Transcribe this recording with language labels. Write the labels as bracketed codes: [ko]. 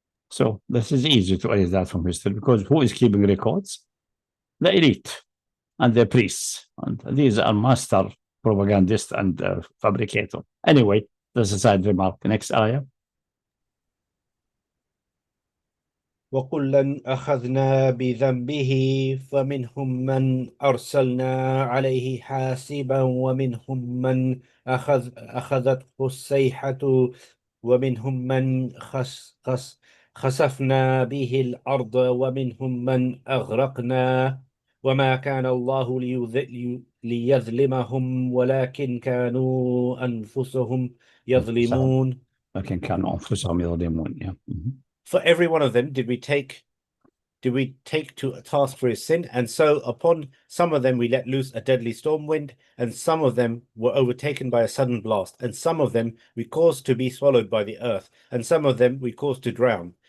[en] So this is easy to erase that from history, because who is keeping records? The elite and the priests. And these are master propagandists and fabricators. Anyway, that's a side remark. Next ayah. [ar] وَكُلًّا أَخَذْنَا بِذَنبِهِ فَمِنْهُمْ مَنْ أَرْسَلْنَا عَلَيْهِ حَاسِبًا وَمِنْهُمْ مَنْ أَخَذَتْهُ الصَّيْحَةُ وَمِنْهُمْ مَنْ خسفنا به الأرض ومنهم من أغرقنا وما كان الله ليظلمهم ولكن كانوا أنفسهم يظلمون. لكن كانوا أنفسهم يظلمون. [en] Yeah. For every one of them did we take to task for his sin, and so upon some of them we let loose a deadly storm wind, and some of them were overtaken by a sudden blast, and some of them we caused to be swallowed by the earth, and some of them we caused to drown.